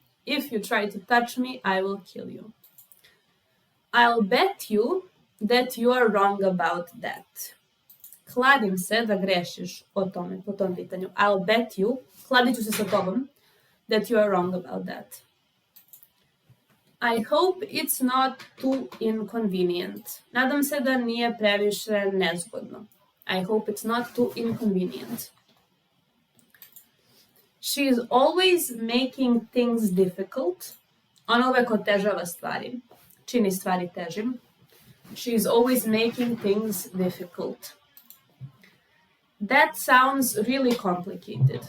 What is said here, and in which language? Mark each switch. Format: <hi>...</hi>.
<en>If you try to touch me, I will kill you. I'll bet you that you are wrong about that.</en> <sr>Kladim se da grešiš o tome, po tom pitanju.</sr> <en>I'll bet you,</en> <sr>kladit ću se sa tobom,</sr> <en>that you are wrong about that. I hope it's not too inconvenient.</en> <sr>Nadam se da nije previše nezgodno.</sr> <en>I hope it's not too inconvenient. She is always making things difficult.</en> <sr>Ona uvek otežava stvari. Čini stvari težim.</sr> <en>She's always making things difficult. That sounds really complicated.</en>